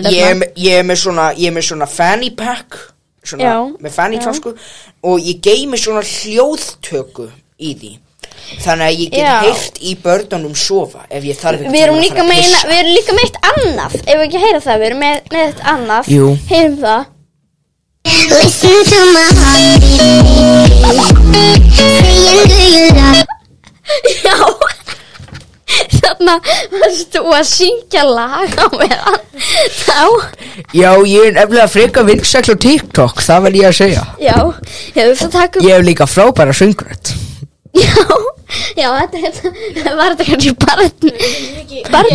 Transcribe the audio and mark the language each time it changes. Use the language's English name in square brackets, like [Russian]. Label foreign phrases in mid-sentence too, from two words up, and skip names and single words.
[Icelandic] Ég er með svona [English] fanny pack [Icelandic] með fanny tasku og ég geymi svona hljóðtöku í því. Þannig að ég get heyrt í börnunum sofa ef ég þarf ekki Við erum líka með eitt annað. Ef við ekki heyra það, við erum með eitt annað. Jú. Heyrum það. [English] Listen to my heartbeat. Saying do you love. [Icelandic] Já. Þannig varstu að syngja lag á meðan. Já, ég er nefnilega frekar vinsæll á TikTok, það vel ég að segja. Já, ég hef líka frábæra söngrödd. Já, þetta var þetta kannski barn.